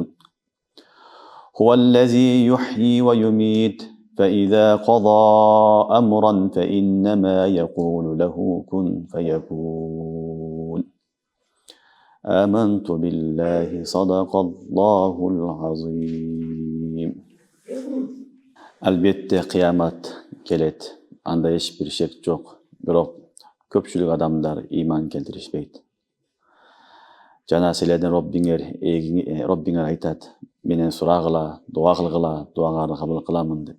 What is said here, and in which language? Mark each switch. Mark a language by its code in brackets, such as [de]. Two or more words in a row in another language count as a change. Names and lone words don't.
[ar] هو الذي يحيي ويميت فإذا قضى أمرا فإنما يقول له كن فيكون. آمنت بالله صدق الله العظيم. [uz] Albatta qiyomat keladi. Anda hech bir shak yo'q. Biroq ko'pchilik odamlar iymon keltirishmaydi. Jana sizlardan Robbinglar aytadi, menen so'rag'ila, duo qilg'ila, duolarni qabul qilaman deb.